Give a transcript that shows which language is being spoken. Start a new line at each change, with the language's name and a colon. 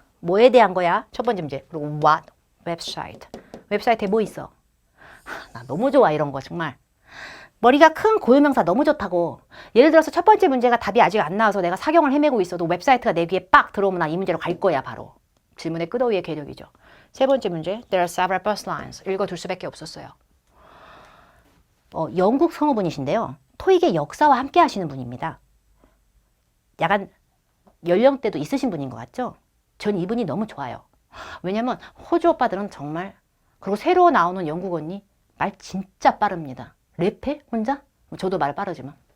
Korean: 뭐에 대한 거야? 첫 번째 문제. 그리고 what? 웹사이트. 웹사이트에 뭐 있어? 나 너무 좋아 이런 거 정말. 머리가 큰 고유명사 너무 좋다고. 예를 들어서 첫 번째 문제가 답이 아직 안 나와서 내가 사경을 헤매고 있어도 웹사이트가 내 귀에 빡 들어오면 나 이 문제로 갈 거야 바로. 질문의 끄더위의 괴력이죠. 세 번째 문제,
English: there are several bus lines.
Korean: 읽어둘 수밖에 없었어요. 영국 성우분이신데요. 토익의 역사와 함께 하시는 분입니다. 약간 연령대도 있으신 분인 것 같죠? 전 이분이 너무 좋아요. 왜냐면 호주 오빠들은 정말, 그리고 새로 나오는 영국 언니 말 진짜 빠릅니다. 랩해? 혼자? 저도 말 빠르지만.